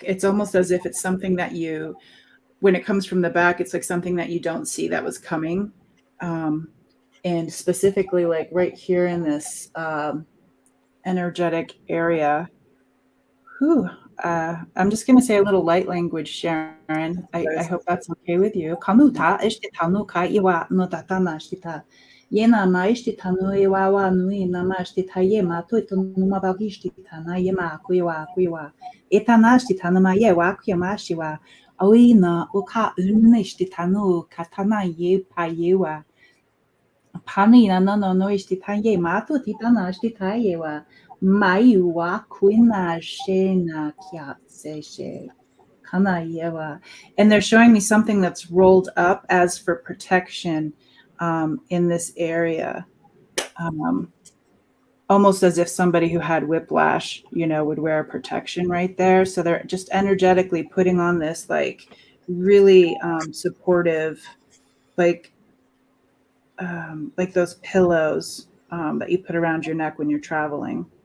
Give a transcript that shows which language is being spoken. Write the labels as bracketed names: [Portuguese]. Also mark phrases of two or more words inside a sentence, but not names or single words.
[English] It's almost as if it's something that when it comes from the back, it's like something that you don't see that was coming. and specifically like right here in this energetic area. Whew. I'm just going to say a little light language, Sharon. I hope that's okay with you. Kanuta ishti tanuka iwa no tatana shtita. Yena na ishti tanu iwa wa nui nama shtita yema to numa bagishti tana yema kuiwa. Etana shtita nama yewa kuyama shiwa. Awina uka unishti tanu katana ye pa yewa. Panina no ishti yema to titana shtita yewa. Maiwa kuina shena kiatseshe kana yewa. And they're showing me something that's rolled up as for protection in this area. Almost as if somebody who had whiplash, would wear a protection right there. So they're just energetically putting on this like really supportive, like those pillows that you put around your neck when you're traveling.